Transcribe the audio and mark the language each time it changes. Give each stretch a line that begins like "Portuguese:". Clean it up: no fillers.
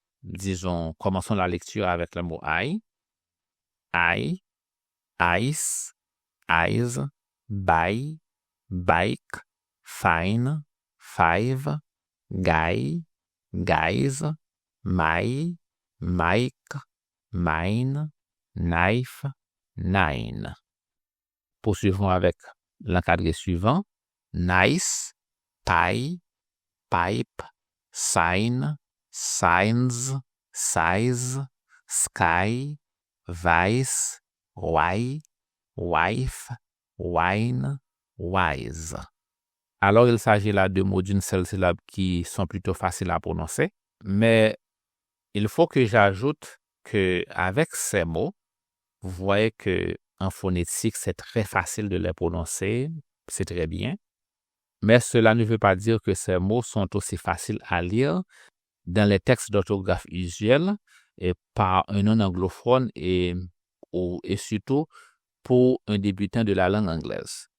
French: Disons, commençons la lecture avec le mot
English: I, ice, eyes, buy, bike, fine, five, guy, guys, my, Mike, mine, knife, nine.
French: Poursuivons avec l'encadré suivant.
English: Nice, pie, pipe, sign, signs, size, sky, vice, why, wife, wine, wise.
French: Alors, il s'agit là de mots d'une seule syllabe qui sont plutôt faciles à prononcer, mais il faut que j'ajoute qu'avec ces mots, vous voyez qu'en phonétique, c'est très facile de les prononcer, c'est très bien, mais cela ne veut pas dire que ces mots sont aussi faciles à lire dans les textes d'orthographe usuels et par un non-anglophone et surtout pour un débutant de la langue anglaise.